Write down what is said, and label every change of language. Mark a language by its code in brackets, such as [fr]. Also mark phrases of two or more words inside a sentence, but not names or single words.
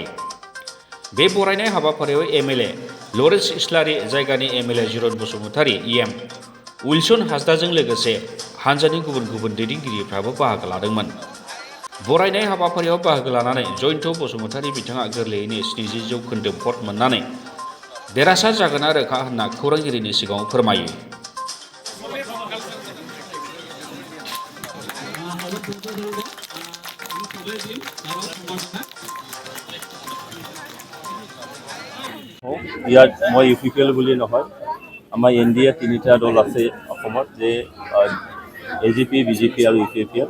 [brx] बे बरायनाय हाबाफारियाव एमएलए लरेन्स इस्लारि, जायगानि एमएलए जिरन बसुमतारी, इएम उइलसन हासदाजों लोगोसे हान्जानि गुबुन गुबुन दैदेनगिरिफ्राबो बाहागो लादोंमोन। बरायनाय हाबाफारियाव बाहागो लानानै जयन्त बसुमतारी बिथाङा गोरलैयैनो 70% भट मोननानै देरहासार जागोना रोखा होनना खौरांगिरिनि सिगाङाव फोरमायो। [as] ইয়াত মই ইউপিপিএল বুলি নহয়, আমাৰ এনডিএ তিনিটা দল আছে অসমত, যে এজিপি, বিজেপি আৰু ইউপিপিএল।